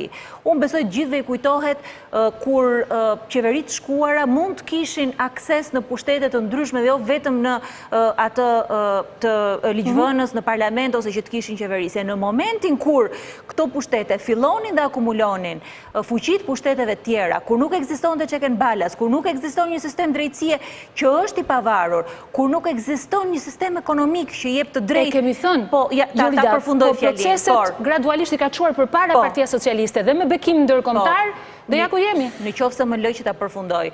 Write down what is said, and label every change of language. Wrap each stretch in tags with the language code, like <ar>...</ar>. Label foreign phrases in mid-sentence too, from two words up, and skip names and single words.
<sq>Unë besoj gjithëve i kujtohet kur qeveritë shkuara mund të kishin akses në pushtete të ndryshme dhe jo vetëm në atë të ligjvënës në parlament ose që të kishin qeverisje. Në momentin kur këto pushtete fillonin dhe akumulonin fuqitë pushteteve tjera, kur nuk ekzistonte</sq> <en>check and balance,</en> <sq>kur nuk ekziston një sistem drejtësie që është i pavarur, kur nuk ekziston një sistem ekonomik që jep të drejtë. E kemi thënë. Po, ta përfundoj fjalin. Proceset gradualisht i ka çuar përpara Partia Socialiste dhe me bekim ndërkombëtar Dhe ja ku jemi. Në qoftë se më lë që ta përfundoj.</sq>